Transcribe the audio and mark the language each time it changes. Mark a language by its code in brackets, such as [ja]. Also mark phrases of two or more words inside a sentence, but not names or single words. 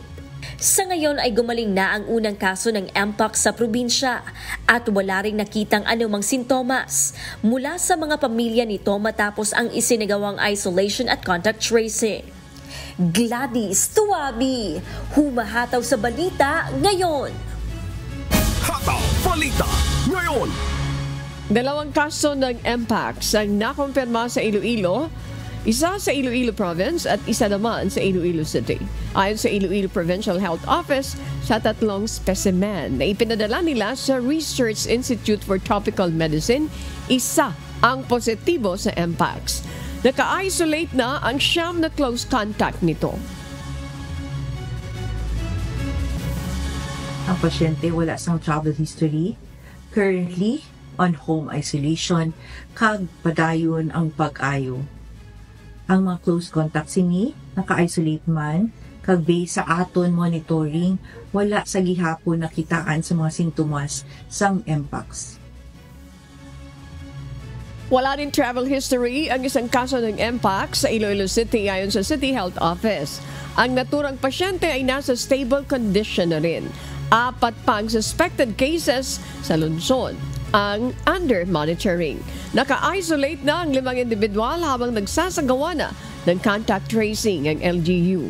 [tl] Sa ngayon ay gumaling na ang unang kaso ng Mpox sa probinsya at wala ring nakitang anumang sintomas mula sa mga pamilya nito matapos ang isinagawang isolation at [en] contact tracing. [tl] Gladys Tuabi, humahataw sa balita ngayon. Hataw Balita ngayon. 2 kaso ng Mpox ang nakumpirma sa Iloilo. Isa sa Iloilo Province at isa naman sa Iloilo City. Ayon sa Iloilo Provincial Health Office, sa 3 specimen na ipinadala nila sa Research Institute for Tropical Medicine, isa ang positibo sa Mpox. Naka-isolate na ang 9 na [en] close contact [tl] nito. [hil] Ang pasyente wala sang [en] travel history, currently on home isolation, [hil] kag padayon ang pag-ayo. Ang mga [en] close contact [hil] sini naka-isolate man, kag based sa aton monitoring, wala sa gihapon nakitaan sa mga sintomas sang Mpox. [tl] Wala din [en] travel history [tl] ang isang kaso ng Mpox sa Iloilo City ayon sa City Health Office. Ang naturang pasyente ay nasa [en] stable condition [tl] na rin. 4 pa ang [en] suspected cases [tl] sa lungsod ang [en] under monitoring. [tl] Naka-isolate na ang 5 individual habang nagsasagawa na ng [en] contact tracing [tl] ang LGU.